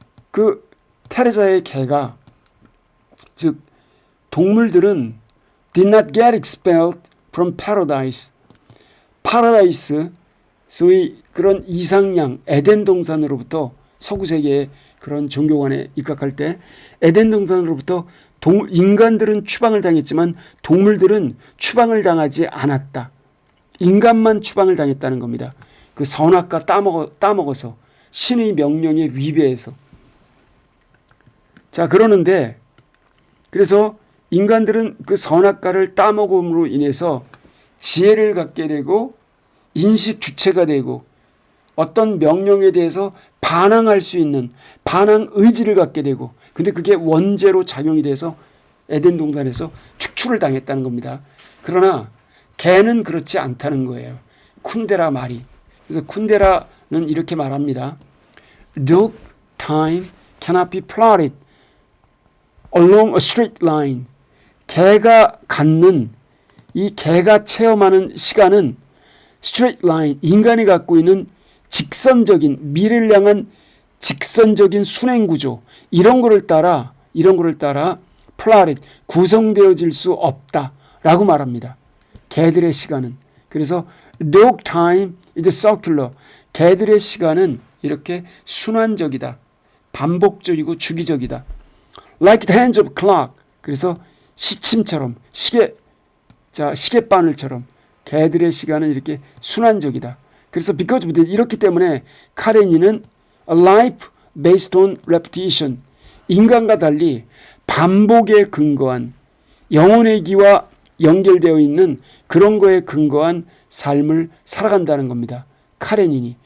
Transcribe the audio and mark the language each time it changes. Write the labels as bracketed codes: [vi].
[ko] 그 테레자의 개가, 즉 동물들은 [en] did not get expelled from paradise. [ko] 파라다이스, 소위 그런 이상량, 에덴 동산으로부터, 서구 세계의 그런 종교관에 입각할 때 에덴 동산으로부터 인간들은 추방을 당했지만 동물들은 추방을 당하지 않았다. 인간만 추방을 당했다는 겁니다. 그 선악과 따먹어서, 신의 명령에 위배해서. 자, 그러는데, 그래서 인간들은 그 선악과를 따먹음으로 인해서 지혜를 갖게 되고 인식 주체가 되고 어떤 명령에 대해서 반항할 수 있는 반항 의지를 갖게 되고, 근데 그게 원죄로 작용이 돼서 에덴 동산에서 축출을 당했다는 겁니다. 그러나 개는 그렇지 않다는 거예요. 쿤데라 말이. 그래서 쿤데라는 이렇게 말합니다. [en] Dog time cannot be plotted along a straight line. [ko] 개가 갖는, 이 개가 체험하는 시간은 [en] straight line, [ko] 인간이 갖고 있는 직선적인, 미래를 향한 직선적인 순행구조, 이런 거를 따라 plotted, 구성되어질 수 없다라고 말합니다. 개들의 시간은. [en] 그래서 dog time is circular. [ko] 개들의 시간은 이렇게 순환적이다. 반복적이고 주기적이다. [en] Like the hands of clock. [ko] 그래서 시침처럼, 시계바늘처럼 개들의 시간은 이렇게 순환적이다. 그래서 [en] because of this, [ko] 이렇기 때문에 카레니는 [en] a life based on repetition, [ko] 인간과 달리 반복에 근거한, 영혼의 기와 연결되어 있는 그런 거에 근거한 삶을 살아간다는 겁니다. 카레닌이.